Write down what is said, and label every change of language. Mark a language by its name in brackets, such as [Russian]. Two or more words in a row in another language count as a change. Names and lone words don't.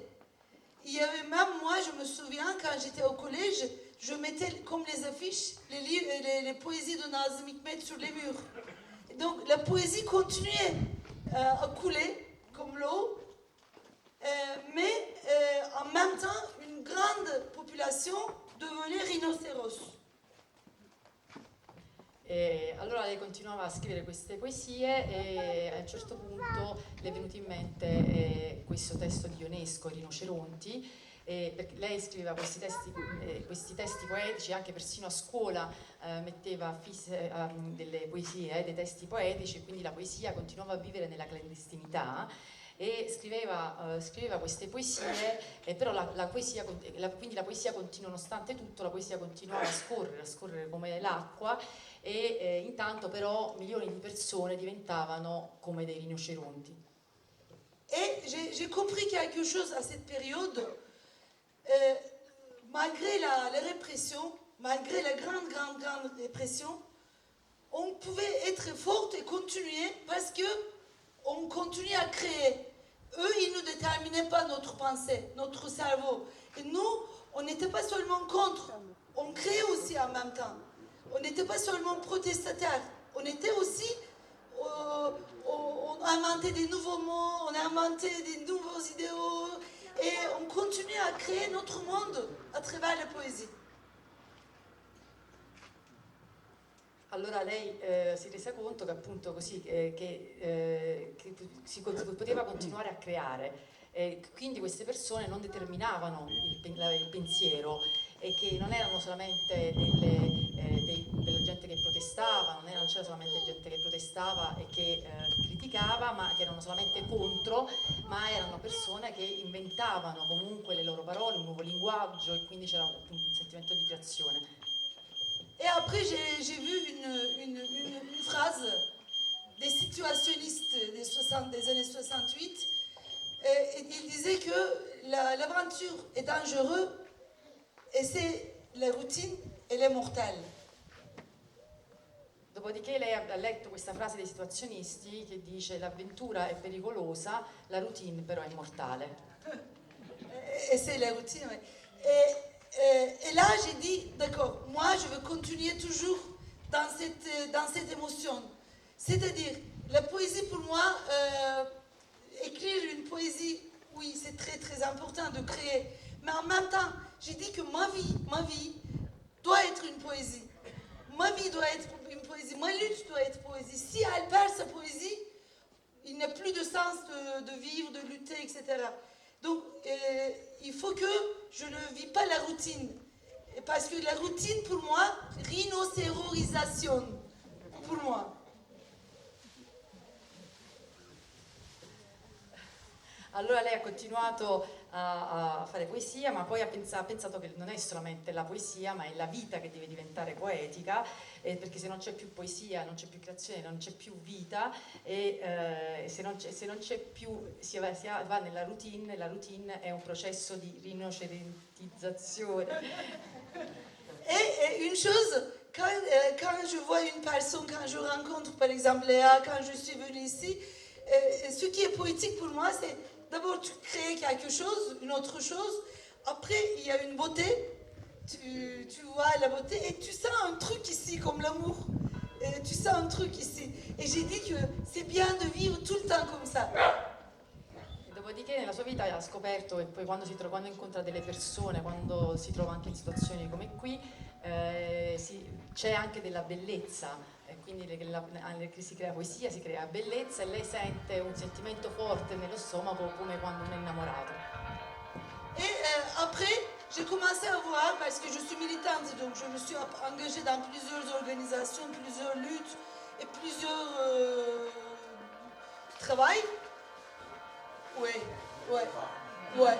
[French] Il y avait même, moi je me souviens, quand j'étais au collège, je mettais comme les affiches les poésies de Nazım Hikmet sur les murs. Et donc la poésie continuait à couler comme l'eau, mais en même temps une grande population devenait rhinocéros. [Italian] E allora lei continuava a scrivere queste poesie e a un certo punto le è venuto in mente questo testo di Ionesco, Rinoceronti, perché lei scriveva questi testi poetici, anche persino a scuola metteva delle poesie, dei testi poetici, e quindi la poesia continuava a vivere nella clandestinità. E scriveva queste poesie, però quindi la poesia continua, nonostante tutto, la poesia continuava a scorrere come l'acqua, e intanto però milioni di persone diventavano come dei rinoceronti. [French] Et j'ai compris quelque chose à cette période, malgré la répression, malgré la grande répression, on pouvait être forte et continuer parce que on continuait à créer. Eux, ils ne déterminaient pas notre pensée, notre cerveau. Et nous, on n'était pas seulement contre, on créait aussi en même temps. On n'était pas seulement protestataires, on était aussi, on inventait des nouveaux mots, on inventait des nouveaux idéaux, et on continuait à créer notre monde à travers la poésie. [Italian] Allora lei si è resa conto che appunto così che si poteva continuare a creare, quindi queste persone non determinavano il pensiero, e che non erano solamente della gente che protestava, non c'era solamente gente che protestava e che criticava, ma che erano solamente contro, ma erano persone che inventavano comunque le loro parole, un nuovo linguaggio, e quindi c'era un sentimento di creazione. [French] Et après, j'ai vu une phrase des situationnistes des années 68. Et il disait que l'aventure est dangereuse et c'est la routine, elle est mortelle. [Italian] Dopodiché lei ha letto questa frase dei situazionisti che dice: l'avventura è pericolosa, la routine però è mortale. [French] Et c'est la routine, oui. Et là, j'ai dit, d'accord, moi, je veux continuer toujours dans cette émotion. C'est-à-dire, la poésie, pour moi, important de créer. Mais en même temps, j'ai dit que ma vie doit être une poésie. Ma vie doit être une poésie. Ma lutte doit être poésie. Si elle perd sa poésie, il n'y a plus de sens de vivre, de lutter, etc. Donc, il faut que je ne vis pas la routine. Parce que la routine, pour moi, rhinocérorisation, pour moi. [Italian] Allora lei ha continuato a fare poesia, ma poi ha pensato che non è solamente la poesia, ma è la vita che deve diventare poetica, perché se non c'è più poesia, non c'è più creazione, non c'è più vita, e se non c'è più, si va nella routine, la routine è un processo di rinocerontizzazione. [French] Et une chose, quand je vois une personne, quand je rencontre par exemple Léa, quand je suis venue ici, ce qui est poétique pour moi, c'est d'abord tu crées quelque chose, une autre chose, après il y a une beauté, tu vois la beauté et tu sens un truc ici comme l'amour, tu sens un truc ici. Et j'ai dit que c'est bien de vivre tout le temps comme ça. [Italian] Dopodiché nella sua vita ha scoperto, e poi quando incontra delle persone, quando si trova anche in situazioni come qui, c'è anche della bellezza, e quindi che si crea poesia, si crea bellezza, e lei sente un sentimento forte nello stomaco come quando uno è innamorato. [French] Et après, j'ai commencé à voir, parce que je suis militante, donc je me suis engagée dans plusieurs organisations, plusieurs luttes et plusieurs travails. Oui, ouais.